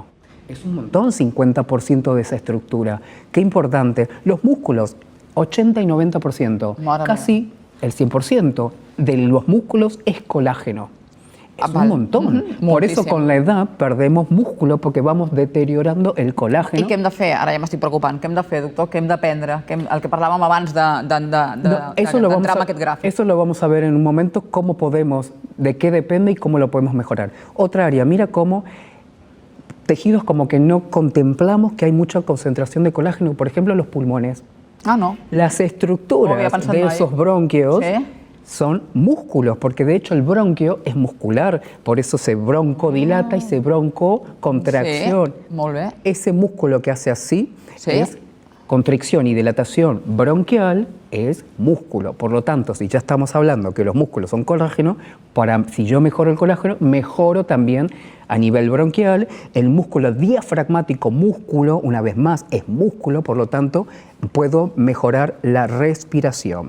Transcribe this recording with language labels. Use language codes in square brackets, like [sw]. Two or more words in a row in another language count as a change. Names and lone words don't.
[es] Es un montón, 50% de esa estructura. Qué importante. Los músculos, 80 y 90%. Casi el 100% de los músculos es colágeno. Es un montón. Por eso con la edad perdemos músculo porque vamos deteriorando el colágeno. [ca] I què hem de fer? Ara ja m'estic preocupant. Què hem de fer, doctor? Què hem d'aprendre? El que parlàvem abans d'entrar en aquest gràfic. [es] Eso lo vamos a ver en un momento, cómo podemos, de qué depende y cómo lo podemos mejorar. Otra área, mira cómo tejidos como que no contemplamos que hay mucha concentración de colágeno, por ejemplo, los pulmones. Ah, no. Las estructuras de esos bronquios son músculos, porque de hecho el bronquio es muscular, por eso se broncodilata y se broncocontracción. [ca] Sí, molt bé. [es] Ese músculo que hace así es constricción y dilatación bronquial es músculo. Por lo tanto, si ya estamos hablando que los músculos son colágeno, si yo mejoro el colágeno, mejoro también a nivel bronquial. El músculo diafragmático, músculo, una vez más, es músculo, por lo tanto, puedo mejorar la respiración.